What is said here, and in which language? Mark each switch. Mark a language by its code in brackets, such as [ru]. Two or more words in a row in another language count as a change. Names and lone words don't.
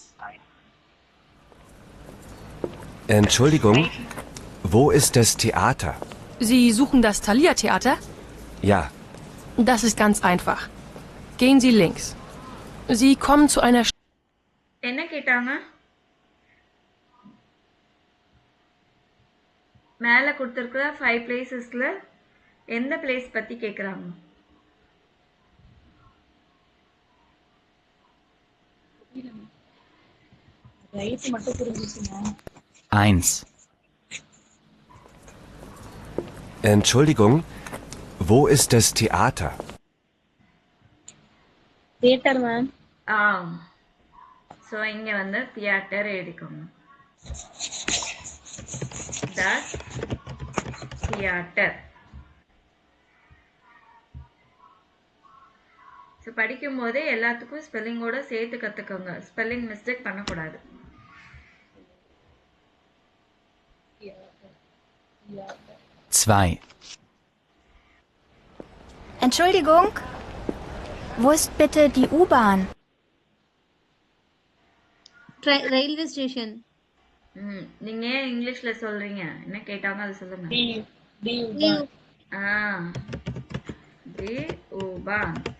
[de] Entschuldigung, wo ist das Theater? Sie suchen das Thalia-Theater? Ja. Das ist ganz einfach. Gehen Sie links. Sie kommen zu einer... [ta] என்ன கேட்டாங்க? மேல கொடுத்திருக்கிற 5 பிளேசஸ்ல எந்த பிளேஸ் பத்தி கேக்குறாங்க? ரைட் மட்டும் புரிஞ்சுச்சுங்க. 1. [de] Entschuldigung, wo ist das Theater? Theater, ma'am. [ta] So இங்க வந்து தியேட்டர் எழுதிக்கோங்க. [de] Das Theater. [ta] ஸோ படிக்கும் போதே எல்லாத்துக்கும் ஸ்பெல்லிங்கோட சேர்த்து கற்றுக்கோங்க. [en] spelling mistake [ta] பண்ணக்கூடாது. 2. [de] Entschuldigung, wo ist bitte die U-Bahn? [en] railway station. [ta] நீங்க ஏன் இங்கிலீஷ்ல சொல்றீங்க? என்ன கேட்டாங்க அதை சொல்லுங்க. [de] Die U-Bahn. Die U-Bahn.